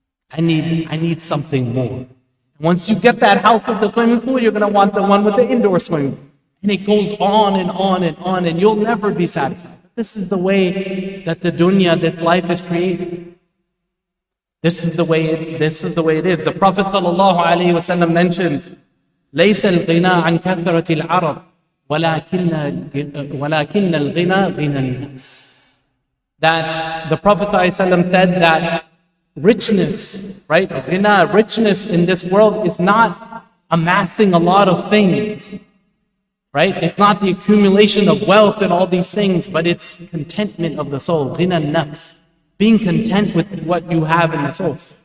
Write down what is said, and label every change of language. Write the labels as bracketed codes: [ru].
[en] I need something more. Once you get that house with the swimming pool, you're going to want the one with the indoor swimming pool. And it goes on and on and on, and you'll never be satisfied. But this is the way that the dunya, this life is created. This is the way it is. The Prophet ﷺ mentions, [ar] ليس الغنى عن كثرة العرب ولكن الغنى غنى النفس. [en] That the Prophet ﷺ said that richness, right? Richness in this world is not amassing a lot of things, right? It's not the accumulation of wealth and all these things, but it's contentment of the soul, ghina nafs, being content with what you have in the soul.